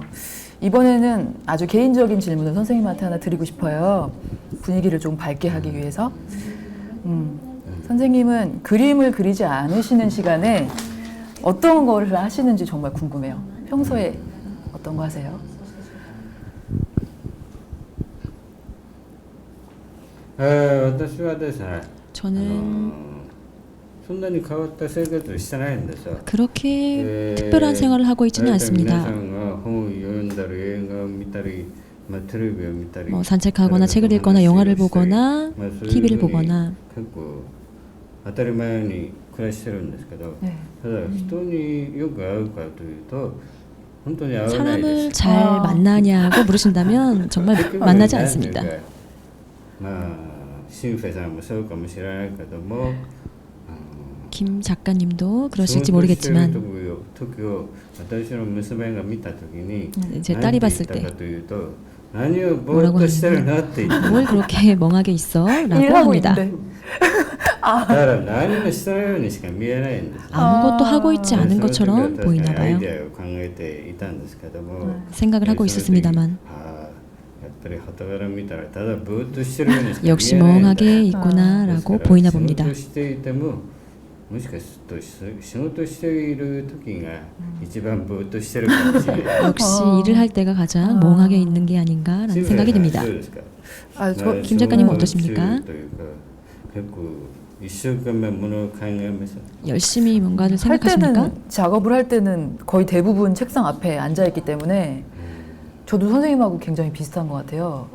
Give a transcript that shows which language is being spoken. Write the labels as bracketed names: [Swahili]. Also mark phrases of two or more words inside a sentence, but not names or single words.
[Korean] 이번에는 아주 개인적인 질문을 선생님한테 하나 드리고 싶어요. 분위기를 좀 밝게 하기 위해서. 선생님은 그림을 그리지 않으시는 시간에 어떤 거를 하시는지 정말 궁금해요. 평소에 어떤 거 하세요? [Japanese] 私はですね [Korean] 저는 [Japanese] そんなに変わった生活をしてないんですよ。 [Korean] 그렇게 특별한 생활을 하고 있지는 [Japanese] 皆さ [Korean] 않습니다. [Japanese] んが本を読んだり映画を見たり、テレビを見たり [Korean] 뭐 산책하거나 책을 읽거나 영화를 보거나 TV를 보거나 [Japanese] 結構当たり前に暮らしてるんですけど、 [Korean] 네. [Japanese] ただ人によく会うかというと本当に会わない [Korean] 사람을 [Japanese] です。 [Korean] 잘 만나냐고 물으신다면 정말 만나지 않습니다. [Japanese] まあ新平さんもそうかもしれないけども。 [Korean] 김 작가님도 그러실지 모르겠지만 제 딸이 봤을 때 뭐라고 하는데 뭘 그렇게 멍하게 있어? 라고 합니다. 아무것도 하고 있지 않은 것처럼 보이나 봐요. 생각을 하고 있었습니다만 역시 멍하게 있구나 라고 보이나 봅니다. [Japanese] もしかすると仕事している時が一番ぼーっとしてるかもしれない。 [Korean] 역시 일을 할 때가 가장 멍하게 있는 게 아닌가라는 생각이 듭니다. 아, 김 작가님은 어떠십니까? 열심히 뭔가를 할 생각하십니까? 때는 작업을 할 때는 거의 대부분 책상 앞에 앉아 있기 때문에 저도 선생님하고 굉장히 비슷한 것 같아요.